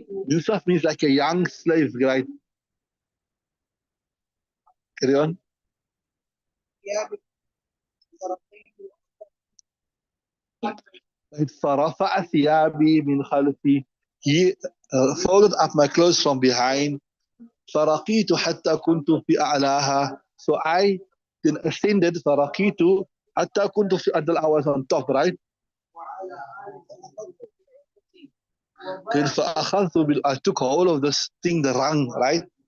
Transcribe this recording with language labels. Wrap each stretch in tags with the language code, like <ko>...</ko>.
<en>Minsaf means like a young slave, right? Carry on.</en> <ar>فرفع ثيابي من خلفي,</ar> <en>he folded up my clothes from behind.</en> <ar>فرقيت حتى كنت في أعلاها,</ar> <en>so I then ascended.</en> <ar>فرقيت حتى كنت في,</ar> <en>until I was on top, right? Then</en> <ar>فأخذت</ar> <en>I took hold of this thing, the rung, right?</en>